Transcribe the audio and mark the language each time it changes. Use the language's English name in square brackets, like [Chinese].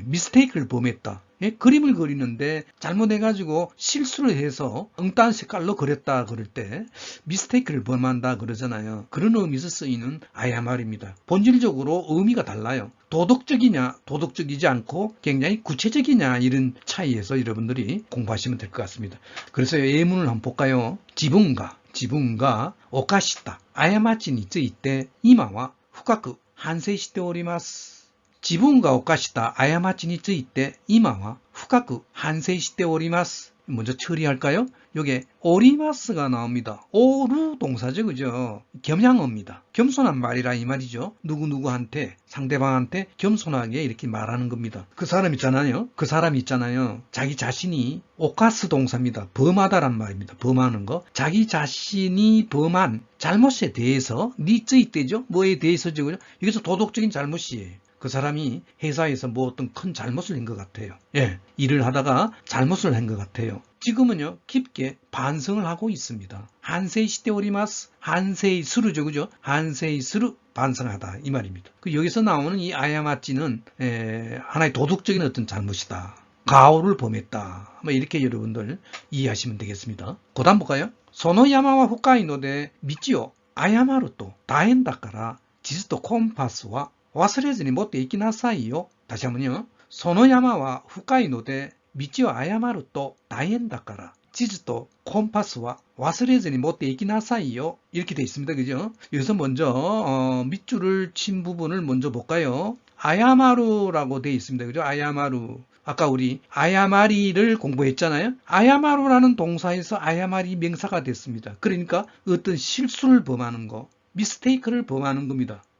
[Korean] mistake를 범했다. 그림을 그리는데 잘못해가지고 실수를 해서 엉뚱한 색깔로 그렸다 그럴 때 미스테이크를 범한다 그러잖아요. 그런 의미에서 쓰이는 아야말입니다. 본질적으로 의미가 달라요. 도덕적이냐 도덕적이지 않고 굉장히 구체적이냐 이런 차이에서 여러분들이 공부하시면 될 것 같습니다. 그래서 예문을 한번 볼까요? [Japanese] 지분가 오카시타 아야마치について今は深く反省しております。自分が犯した過ちについて今は深く反省しております. [Korean] 먼저 처리할까요? 요게 오리마스가 나옵니다. 오루 동사죠, 그죠? 겸양어입니다. 겸손한 말이라 이 말이죠. 누구누구한테, 상대방한테 겸손하게 이렇게 말하는 겁니다. 그 사람 있잖아요. 자기 자신이 오카스 동사입니다. 범하다란 말입니다. 범하는 거. 자기 자신이 범한 잘못에 대해서 니쯔이때죠? 뭐에 대해서죠, 그죠? 여기서 도덕적인 잘못이에요. 그 사람이 회사에서 어떤 큰 잘못을 한 것 같아요. 일을 하다가 잘못을 한 것 같아요. 지금은요 깊게 반성을 하고 있습니다. [Japanese] 한세이 시테오리마스, [Korean] 한세이 스루죠, 그죠? 한세이 스루 반성하다 이 말입니다. 여기서 나오는 이 아야마치는 하나의 도덕적인 어떤 잘못이다. 가오를 범했다. 이렇게 여러분들 이해하시면 되겠습니다. 고단 볼까요? [Japanese] 소노야마와 홋카이노데 미치오 아야마루 또 다엔다까라 지스토 콤파스와 忘れずに持って行きなさいよ. [Korean] 다시 한번요. [Japanese] その山は深いので道を誤ると大変だから地図とコンパスは忘れずに持って行きなさいよ. [Korean] 이렇게 돼 있습니다. 그죠? 여기서 먼저 밑줄을 친 부분을 먼저 볼까요? 아야마루라고 돼 있습니다. 그죠? 아야마루. 아까 우리 아야마리를 공부했잖아요. 아야마루라는 동사에서 아야마리 명사가 됐습니다. 그러니까 어떤 실수를 범하는 거, 미스테이크를 범하는 겁니다.